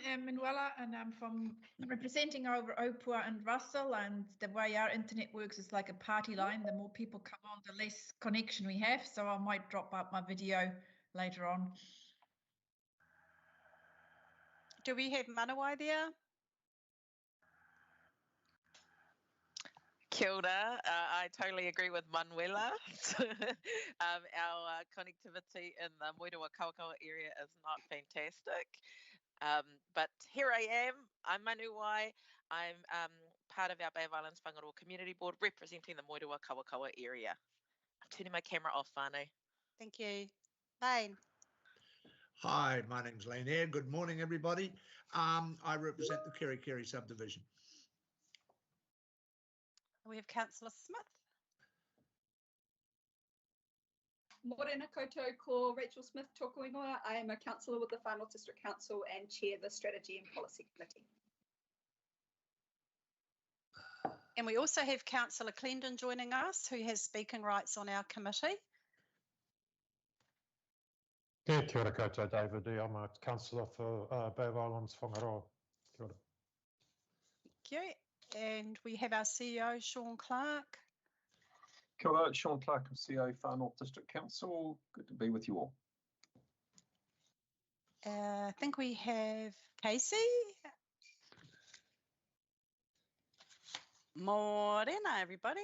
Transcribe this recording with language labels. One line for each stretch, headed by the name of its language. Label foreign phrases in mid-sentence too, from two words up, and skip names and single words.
English: I'm Manuela, and I'm representing over Opua and Russell. And the way our internet works is like a party line. The more people come on, the less connection we have. So I might drop out my video later on. Do we have Manawai there?
Māori: Kia ora.
English: I totally agree with Manuela. Our connectivity in the Moerewa Kawakawa area is not fantastic. But here I am. I'm Manuai. I'm part of our Bay of Islands-Whangaroa Community Board representing the Moerewa Kawakawa area. I'm turning my camera off, Whānau. Thank you. Lane. Hi, my name's Lane Eyre. Good morning, everybody. I represent the Kerikeri subdivision. We have Councillor Smith.
Māori: Morena koutou ko Rachel Smith tōku ingoa.
English: I am a councillor with the Whānau District Council and chair the Strategy and Policy Committee. And we also have Councillor Clendon joining us, who has speaking rights on our committee. Yeah,
Māori: kia ora koutou,
English: David. I'm a councillor for Bay of Islands-Whangaroa.
Māori: Kia ora.
English: Thank you. And we have our CEO, Sean Clark.
Māori: Kia ora,
English: Sean Clark of CEO Whānau District Council. Good to be with you all. I think we have Casey. Morena, everybody.